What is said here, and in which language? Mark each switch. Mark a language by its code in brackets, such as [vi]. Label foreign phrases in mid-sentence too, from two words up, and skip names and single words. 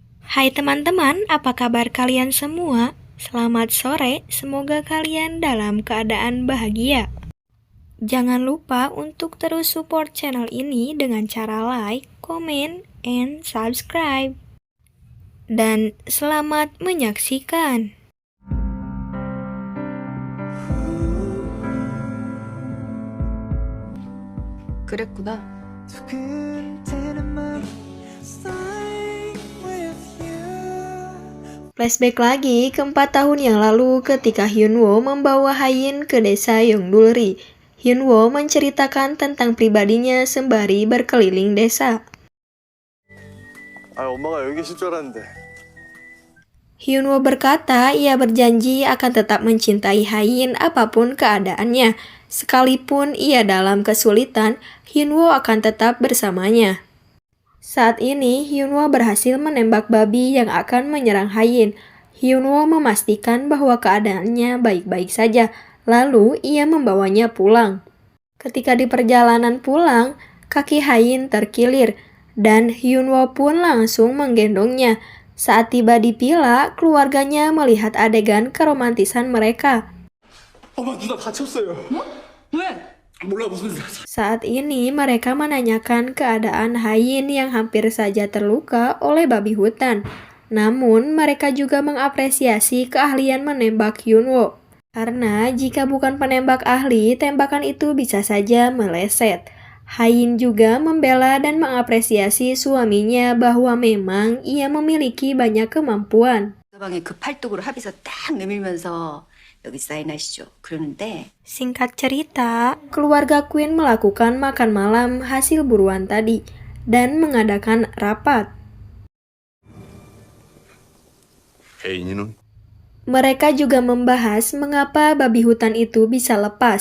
[id] Hai teman-teman, apa kabar kalian semua? Selamat sore, semoga kalian dalam keadaan bahagia. Jangan lupa untuk terus support channel ini dengan cara [en] like, comment, and subscribe. [id] Dan selamat menyaksikan. [ko] 그랬구나. [id] Flashback lagi ke 4 tahun yang lalu ketika Hyunwoo membawa Hayin ke desa Yongdulri. Hyunwoo menceritakan tentang pribadinya sembari berkeliling desa. [ko] 엄마가 여기 계실 줄 알았는데. [id] Hyunwoo berkata ia berjanji akan tetap mencintai Hayin apapun keadaannya. Sekalipun ia dalam kesulitan, Hyunwoo akan tetap bersamanya. Saat ini, Hyunwoo berhasil menembak babi yang akan menyerang Hayin. Hyunwoo memastikan bahwa keadaannya baik-baik saja, lalu ia membawanya pulang. Ketika di perjalanan pulang, kaki Hayin terkilir, dan Hyunwoo pun langsung menggendongnya. Saat tiba di villa, keluarganya melihat adegan keromantisan mereka. [ko] 엄마 누나 다쳤어요. 왜? 몰라 무슨 일. [id] Saat ini mereka menanyakan keadaan Hayin yang hampir saja terluka oleh babi hutan. Namun mereka juga mengapresiasi keahlian menembak Hyunwoo. Karena jika bukan penembak ahli, tembakan itu bisa saja meleset. Hayin juga membela dan mengapresiasi suaminya bahwa memang ia memiliki banyak kemampuan. [ko] 방에 그 팔뚝으로 합의서 딱 내밀면서 여기 사인하시죠. 그러는데 [id] Singkat cerita, keluarga Queen melakukan makan malam hasil buruan tadi dan mengadakan rapat. [ko] 혜인이는 [id] Mereka juga membahas mengapa babi hutan itu bisa lepas.